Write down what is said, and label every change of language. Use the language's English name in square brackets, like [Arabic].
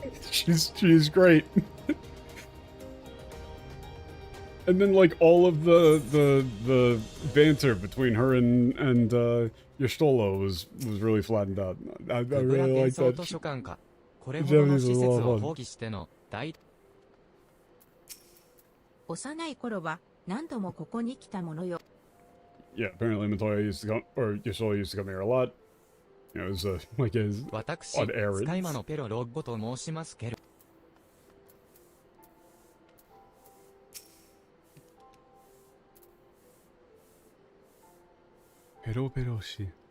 [English] She's great. And then like all of the banter between her and Yostolo was really flattened out. I really like that. [Japanese] これほどの施設を放棄しての幼い頃は何度もここに来たものよ。 [English] Yeah, apparently Matoya used to come, or Yosolo used to come here a lot. You know, it was like his on errands. [Japanese] 使い魔のペロロッゴと申しますけど。ペロペロし。